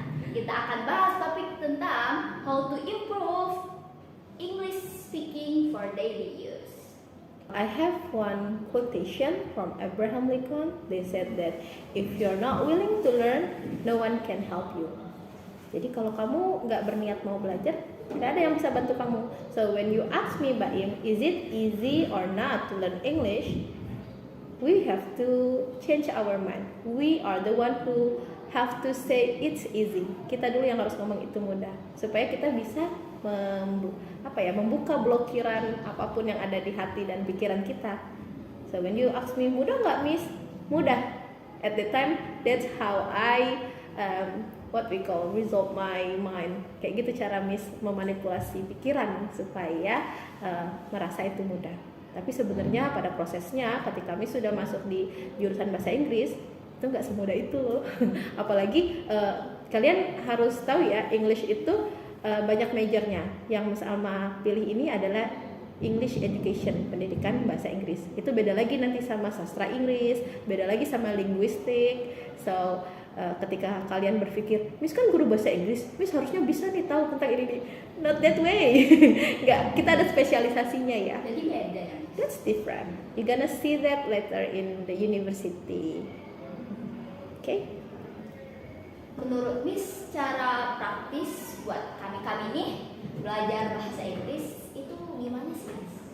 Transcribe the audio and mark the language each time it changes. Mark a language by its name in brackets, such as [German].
[Indonesian] Kita akan bahas topik tentang [English] how to improve English speaking for daily use. I have one quotation from Abraham Lincoln. They said that if you're not willing to learn, no one can help you. [Indonesian] Jadi kalau kamu nggak berniat mau belajar, tidak ada yang bisa bantu kamu. [English] So when you ask me, Baim, is it easy or not to learn English? We have to change our mind. We are the one who have to say it's easy. [Indonesian] Kita dulu yang harus ngomong itu mudah, supaya kita bisa membuka blokiran apapun yang ada di hati dan pikiran kita. [English] So when you ask me, [Indonesian] mudah nggak Miss? Mudah. [English] At the time, that's how I what we call resolve my mind. [Indonesian] Kayak gitu cara Miss memanipulasi pikiran supaya merasa itu mudah. Tapi sebenarnya pada prosesnya ketika Miss sudah masuk di jurusan bahasa Inggris, itu nggak semudah itu loh. Apalagi kalian harus tahu ya, English itu banyak majornya. Yang Miss Alma pilih ini adalah English Education, pendidikan bahasa Inggris. Itu beda lagi nanti sama sastra Inggris, beda lagi sama linguistik. So ketika kalian berpikir, Miss kan guru bahasa Inggris, Miss harusnya bisa nih tahu tentang ini. [English] Not that way. [Indonesian] Nggak, kita ada spesialisasinya ya. Jadi beda ya. [English] That's different. You're gonna see that later in the university. Okay? [Indonesian] Menurut Miss, cara praktis buat kami nih belajar bahasa Inggris itu gimana sih?